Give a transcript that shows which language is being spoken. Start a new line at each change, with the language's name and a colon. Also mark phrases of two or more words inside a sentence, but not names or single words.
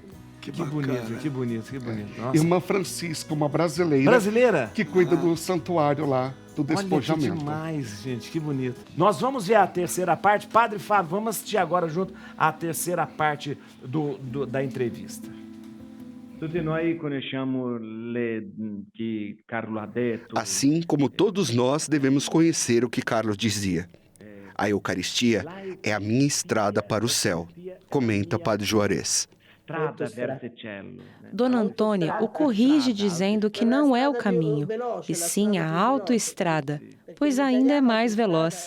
Portuguese: Que bonito, que bonito, que bonito. Nossa. Irmã Francisca, uma brasileira, Brasileira? que cuida do santuário lá, do despojamento. Olha que demais, gente, que bonito. Nós vamos ver a terceira parte. Padre Fábio, vamos assistir agora junto a terceira parte da entrevista.
Italian: Tutti noi conosciamo que Carlo ha detto.
Portuguese: Assim como todos nós devemos conhecer o que Carlos dizia. A Eucaristia é a minha estrada para o céu, comenta Padre Juarez. Dona Antônia o corrige dizendo que não é o caminho, e sim a autoestrada, pois ainda é mais veloz.